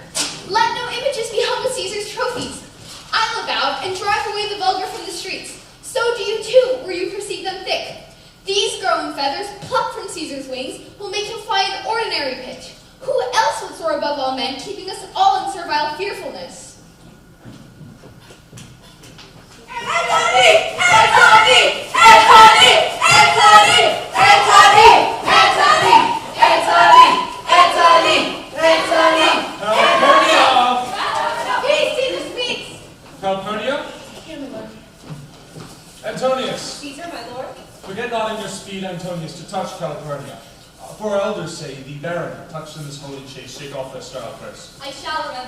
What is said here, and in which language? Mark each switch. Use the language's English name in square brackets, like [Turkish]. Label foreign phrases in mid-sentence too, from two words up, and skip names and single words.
[English] Let no images be hung with Caesar's trophies. I look out and drive away the vulgar from the streets. So do you too, where you perceive them thick. These growing feathers, plucked from Caesar's wings, will make him fly an ordinary pitch. Who else would soar above all men, keeping us all in servile fearfulness? Antony! Antony! Antony! Antony! Antony! Antony! Antony! Antony! Antony! Calpurnia! Please, Caesar speaks! Calpurnia? Here, my lord. Antonius. Caesar, my lord. Forget not in your speed, Antonius, to touch Calpurnia. For our elders say, the baron, touched in this holy chase, shake off their sterile curse. I shall remember.